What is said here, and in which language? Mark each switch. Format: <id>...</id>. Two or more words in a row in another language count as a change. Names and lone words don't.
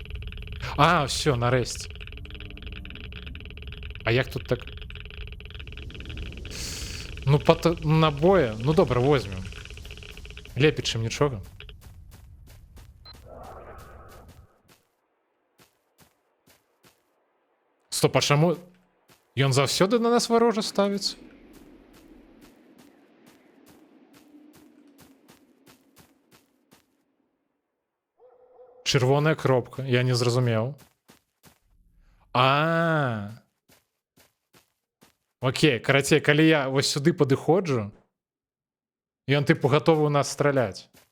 <uk>А, все, нарешті. А як тут так? Ну, набої. Ну, добре, возьмем. Лепить, чим нічого. Стоп, а чому?</uk> <be>Ён заўсёды на нас вороже ставіць? Червоная кропка, я не зразумеў. Окей, карацей, калі я вось сюды падыходжу, ён тыпу гатовы ў нас страляць.</be>